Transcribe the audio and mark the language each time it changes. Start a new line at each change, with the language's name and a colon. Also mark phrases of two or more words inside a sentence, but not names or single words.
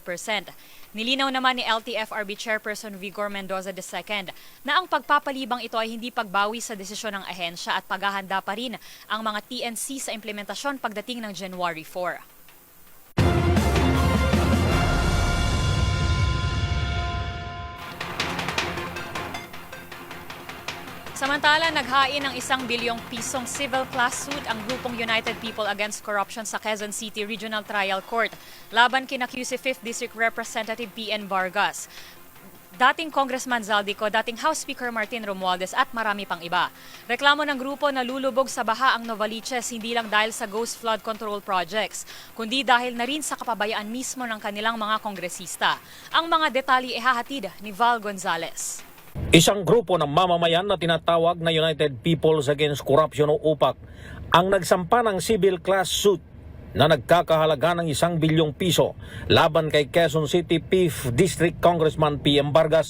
Filipino: Nilinaw naman ni LTFRB Chairperson Vigor Mendoza II na ang pagpapalibang ito ay hindi pagbawi sa desisyon ng ahensya at paghahanda pa rin ang mga TNC sa implementasyon pagdating ng January 4. Samantala, naghain ng 1 bilyong pisong
English: civil class suit
Filipino: ang grupong United People Against Corruption sa Quezon City Regional Trial Court laban kina QC 5th District Representative PN Vargas, dating Congressman Zaldico, dating House Speaker Martin Romualdez at marami pang iba. Reklamo ng grupo na lulubog sa baha ang Novaliches hindi lang dahil sa
English: ghost flood control projects,
Filipino: kundi dahil na rin sa kapabayaan mismo ng kanilang mga kongresista. Ang mga detalye ihahatid ni Val Gonzales. Isang grupo ng mamamayan na tinatawag na United Peoples Against Corruption o UPAC ang nagsampa ng
English: civil class suit
Filipino: na nagkakahalaga ng 1 bilyong piso laban kay Quezon City 5th District Congressman PM Vargas.